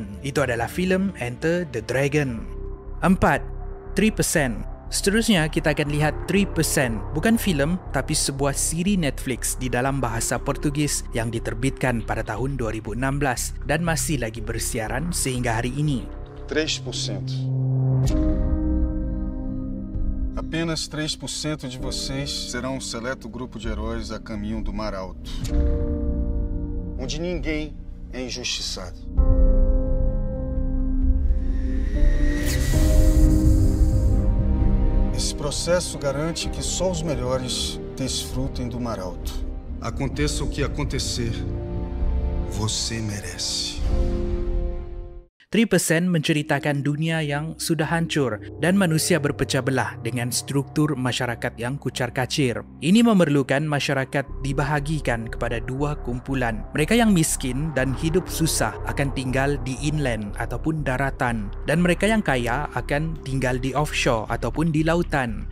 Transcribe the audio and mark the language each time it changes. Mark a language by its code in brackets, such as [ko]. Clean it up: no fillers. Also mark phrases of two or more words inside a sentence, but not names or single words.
[ms] Itu adalah filem Enter the Dragon. 4. 3%. Seterusnya, kita akan lihat 3%, bukan filem tapi sebuah siri Netflix di dalam bahasa Portugis yang diterbitkan pada tahun 2016 dan masih lagi bersiaran sehingga hari ini. 3%. [pt] Apenas 3% de vocês serão um seleto grupo de heróis a caminho do Mar Alto, onde ninguém é injustiçado. Esse processo garante que só os melhores desfrutem do Mar Alto. Aconteça o que acontecer, você merece. [ms] 3% menceritakan dunia yang sudah hancur dan manusia berpecah belah dengan struktur masyarakat yang kucar-kacir. Ini memerlukan masyarakat dibahagikan kepada dua kumpulan. Mereka yang miskin dan hidup susah akan tinggal di inland ataupun daratan, dan mereka yang kaya akan tinggal di offshore ataupun di lautan.